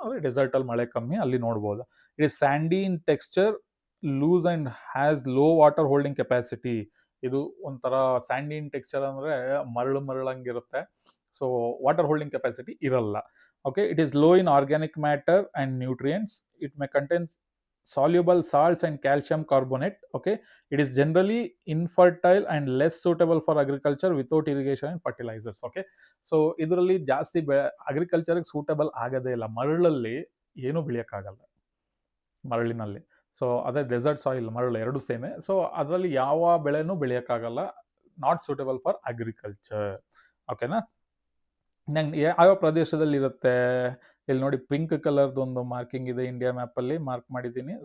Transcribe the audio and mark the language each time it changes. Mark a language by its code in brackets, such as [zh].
[kn] ಅಂದ್ರೆ ಡೆಸರ್ಟ್ ಅಲ್ಲಿ ಮಳೆ ಕಮ್ಮಿ, ಅಲ್ಲಿ ನೋಡ್ಬೋದು. [en] It is sandy in texture, loose and has low water holding capacity. [kn] ಇದು ಒಂಥರ ಸ್ಯಾಂಡಿ ಇನ್ ಟೆಕ್ಸ್ಚರ್ ಅಂದ್ರೆ ಮರಳಂಗಿರುತ್ತೆ. ಸೊ ವಾಟರ್ ಹೋಲ್ಡಿಂಗ್ ಕೆಪಾಸಿಟಿ ಇರಲ್ಲ. [en] Okay, it is low in organic matter and nutrients. It may contain soluble salts and calcium carbonate. Okay, it is generally infertile and less suitable for agriculture without irrigation and fertilizers. [kn] Okay, so ಇದರಲ್ಲಿ ಜಾಸ್ತಿ ಅಗ್ರಿಕಲ್ಚರ್ಗೆ suitable ಆಗೋದೇ ಇಲ್ಲ. ಮರಳಲ್ಲಿ ಏನು ಬೆಳೆಯೋಕ್ಕಾಗಲ್ಲ ಮರಳಿನಲ್ಲಿ. So ಅದೇ dessert soil, ಮರಳು ಎರಡು ಸೇಮೆ. So ಅದರಲ್ಲಿ ಯಾವ ಬೆಳೆನೂ ಬೆಳೆಯೋಕ್ಕಾಗಲ್ಲ, [en] Not suitable for agriculture. [kn] ಓಕೆನಾ, ನಂಗೆ ಯಾವ ಪ್ರದೇಶದಲ್ಲಿ ಇರುತ್ತೆ ಇಲ್ಲಿ ನೋಡಿ, ಪಿಂಕ್ ಕಲರ್ದು ಒಂದು ಮಾರ್ಕಿಂಗ್ ಇದೆ ಇಂಡಿಯಾ ಮ್ಯಾಪಲ್ಲಿ, ಮಾರ್ಕ್ ಮಾಡಿದ್ದೀನಿ.